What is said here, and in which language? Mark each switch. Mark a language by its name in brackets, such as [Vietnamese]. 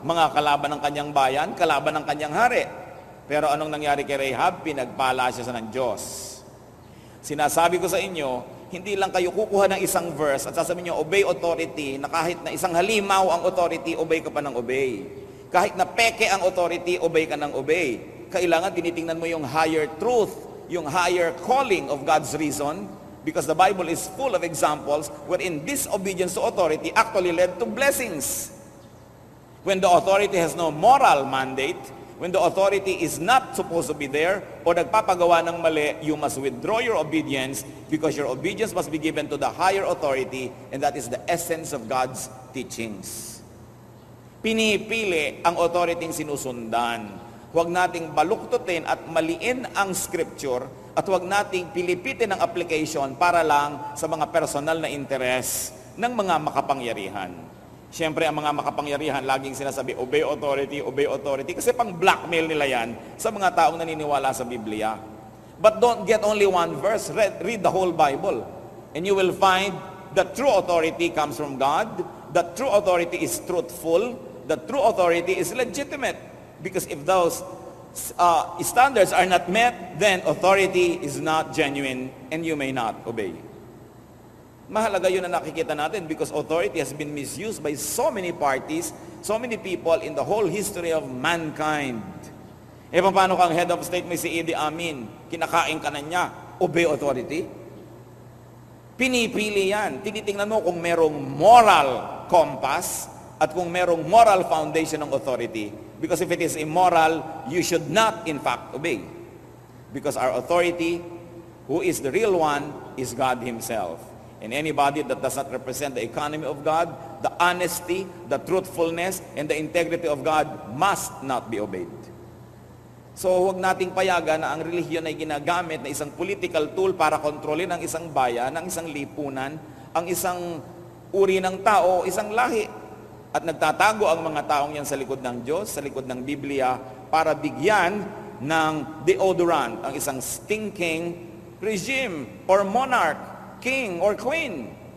[Filipino] Mga kalaban ng kanyang bayan, kalaban ng kanyang hari. Pero anong nangyari kay Rahab? Pinagpala siya sa ng Diyos. Sinasabi ko sa inyo, hindi lang kayo kukuha ng isang verse at sasabihin nyo, [English] obey authority, [Filipino] na kahit na isang halimaw ang authority, [English] obey ka pa ng obey. [Filipino] Kahit na peke ang authority, obey ka ng obey. Kailangan tinitingnan mo yung [English] higher truth, [Filipino] yung [English] higher calling of God's reason, because the Bible is full of examples wherein disobedience to authority actually led to blessings. When the authority has no moral mandate, when the authority is not supposed to be there, [Filipino] o nagpapagawa ng mali, [English] you must withdraw your obedience because your obedience must be given to the higher authority, and that is the essence of God's teachings. [Filipino] Pinipili ang authority sinusundan. Huwag nating baluktutin at maliin ang scripture at huwag nating pilipitin ang application para lang sa mga personal na interes ng mga makapangyarihan. Siyempre, ang mga makapangyarihan, laging sinasabi, [English] obey authority, [Filipino] kasi pang blackmail nila yan sa mga taong naniniwala sa Biblia. [English] But don't get only one verse, read the whole Bible. And you will find that true authority comes from God, that true authority is truthful, that true authority is legitimate. Because if those standards are not met, then authority is not genuine and you may not obey. [Filipino] Mahalaga yun na nakikita natin [English] because authority has been misused by so many parties, so many people in the whole history of mankind. [Filipino] E paano kang head of state may si Idi Amin, kinakain ka na niya, [English] obey authority? [Filipino] Pinipili yan. Tinitingnan mo kung merong moral compass at kung merong moral foundation ng authority. [English] Because if it is immoral, you should not in fact obey. Because our authority, who is the real one, is God Himself. And anybody that does not represent the economy of God, the honesty, the truthfulness, and the integrity of God must not be obeyed. [Filipino] So huwag nating payagan na ang relihiyon ay ginagamit na isang political tool para kontrolin ang isang bayan, ang isang lipunan, ang isang uri ng tao, isang lahi. At nagtatago ang mga taong yan sa likod ng Diyos, sa likod ng Biblia, para bigyan ng deodorant ang isang [English] stinking regime or monarch, king or queen.